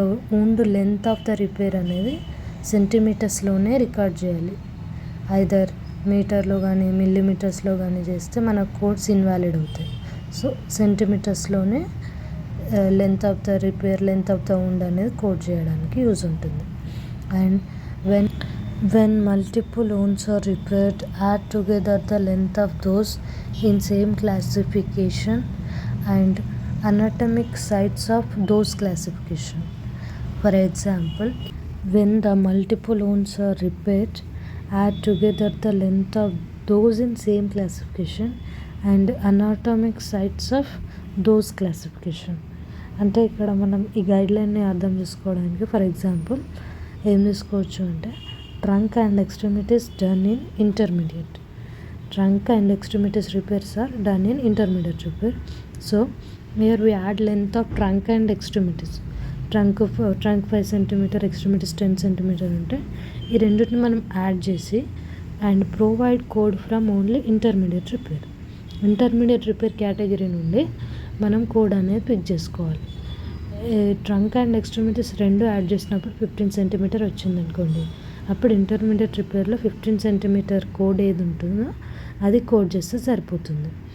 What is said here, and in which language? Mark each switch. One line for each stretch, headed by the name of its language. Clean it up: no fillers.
English: wound length of the repair
Telugu: అనేది సెంటీమీటర్స్లోనే record చేయాలి. Either మీటర్లో కానీ మిల్లీమీటర్స్లో కానీ చేస్తే మన కోడ్స్ ఇన్వాలిడ్ అవుతాయి. So సెంటీమీటర్స్లోనే
English: length of the repair length of the wound
Telugu: అనేది కోడ్ చేయడానికి యూజ్ ఉంటుంది.
English: And when multiple wounds are repaired, add together the length of those in same classification and anatomic sites of those classification. For example, when the multiple wounds are repaired, add together the length of those in same classification and anatomic sites of those classification.
Telugu: అంటే ఇక్కడ మనం ఈ గైడ్లైన్ని అర్థం చేసుకోవడానికి for example ఏం తీసుకోవచ్చు అంటే
English: Trunk and extremities done in intermediate. Trunk and extremities repairs are done in intermediate repair. So here we add length of trunk and extremities.
Telugu: Trunk 5 centimetre, extremities 10 centimetre ఉంటే ఈ రెండింటిని మనం యాడ్ చేసి
English: And provide code from only intermediate repair.
Telugu: Intermediate repair category నుండి మనం code అనేది pick చేసుకోవాలి. Trunk and extremities రెండు యాడ్ చేసినప్పుడు 15 సెంటీమీటర్ వచ్చింది అనుకోండి, అప్పుడు ఇంటర్మీడియట్ రిపేర్లో 15 సెంటీమీటర్ కోడ్ ఏది ఉంటుందో అది కోడ్ చేస్తే సరిపోతుంది.